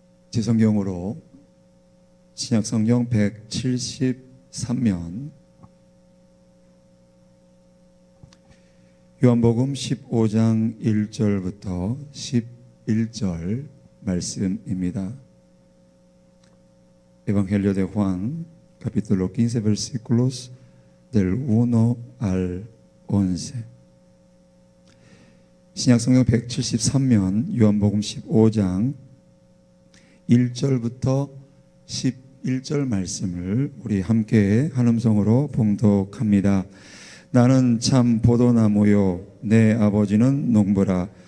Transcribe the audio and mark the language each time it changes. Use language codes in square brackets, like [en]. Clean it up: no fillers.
[ko] 제 성경으로 신약성경 173면 요한복음 15장 1절부터 11절 말씀입니다. [es] Evangelio de Juan, capítulo 15, versículos del 1 al 11. [ko] 신약성경 173면 요한복음 15장 1절부터 11절 말씀을 우리 함께 한 음성으로 봉독합니다. 나는 참 포도나무요 내 아버지는 농부라.